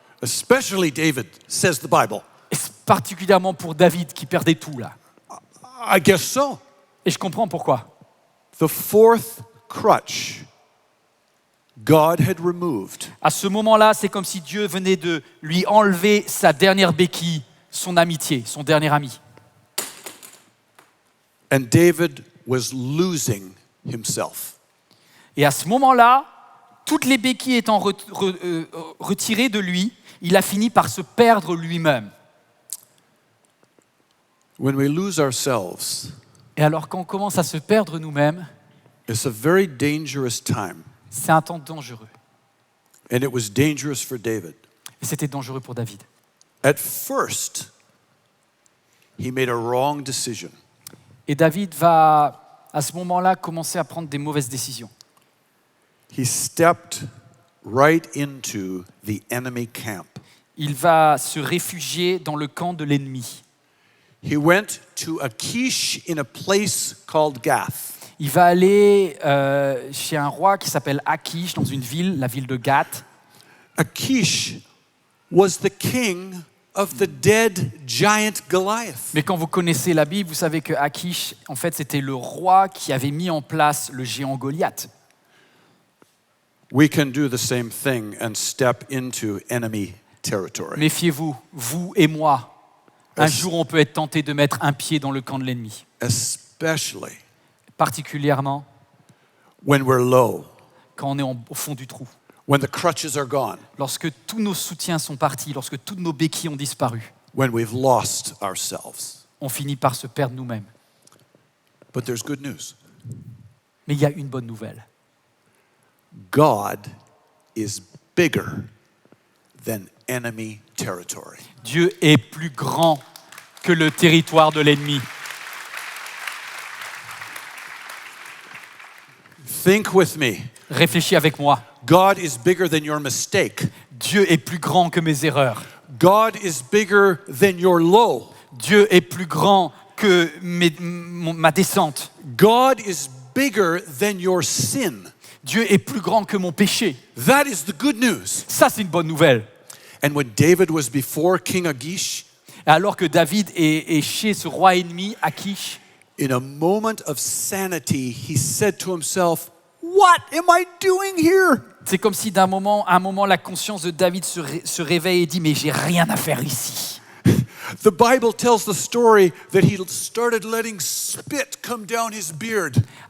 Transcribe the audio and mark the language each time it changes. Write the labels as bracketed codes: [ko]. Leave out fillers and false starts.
[en] Especially David, says the Bible. [fr] Et c'est particulièrement pour David qui perdait tout là. [en] I guess so. [fr] Et je comprends pourquoi. [en] The fourth crutch God had removed. [fr] À ce moment-là, c'est comme si Dieu venait de lui enlever sa dernière béquille, son amitié, son dernier ami. [en] And David was losing himself. [fr] Et à ce moment-là, toutes les béquilles étant retirées de lui, il a fini par se perdre lui-même. [en] When we lose ourselves, [fr] Et alors quand on commence à se perdre nous-mêmes, [en] it's a very dangerous time. [fr] c'est un temps dangereux. [en] And it was dangerous for David. [fr] Et c'était dangereux pour David. [en] At first, he made a wrong decision. [fr] Et David va, à ce moment-là, commencer à prendre des mauvaises décisions. [en] He stepped right into the enemy camp. [fr] Il va se réfugier dans le camp de l'ennemi. [en] He went to Achish in a place called Gath. [fr] Il va aller chez un roi qui s'appelle Achish, dans une ville, la ville de Gath. [en] Achish was the king of the dead giant Goliath. [fr] Mais quand vous connaissez la Bible, vous savez que Achish, en fait, c'était le roi qui avait mis en place le géant Goliath. [en] We can do the same thing and step into enemy territory. [fr] Méfiez-vous, vous et moi. Un jour, on peut être tenté de mettre un pied dans le camp de l'ennemi, [en] Especially [fr] particulièrement [en] when we're low, [fr] quand on est au fond du trou. [en] when the crutches are gone, [fr] Lorsque tous nos soutiens sont partis, lorsque toutes nos béquilles ont disparu, [en] when we've lost ourselves. [fr] on finit par se perdre nous-mêmes. [en] But there's good news. [fr] Mais il y a une bonne nouvelle. [en] God is bigger than enemy territory. [fr] Dieu est plus grand que le territoire de l'ennemi. [en] Think with me. [fr] Réfléchis avec moi. [en] God is bigger than your mistake. [fr] Dieu est plus grand que mes erreurs. [en] God is bigger than your low. [fr] Dieu est plus grand que ma descente. [en] God is bigger than your sin. [fr] Dieu est plus grand que mon péché. [en] That is the good news. [fr] Ça, c'est une bonne nouvelle. [en] And when David was before King Achish, [fr] Et alors que David est chez ce roi ennemi, Achish, [en] in a moment of sanity, he said to himself, "What am I doing here?" [fr] c'est comme si à un moment, la conscience de David se réveille et dit « Mais j'ai rien à faire ici. [en] The Bible tells the story that he started letting spit come down his beard. »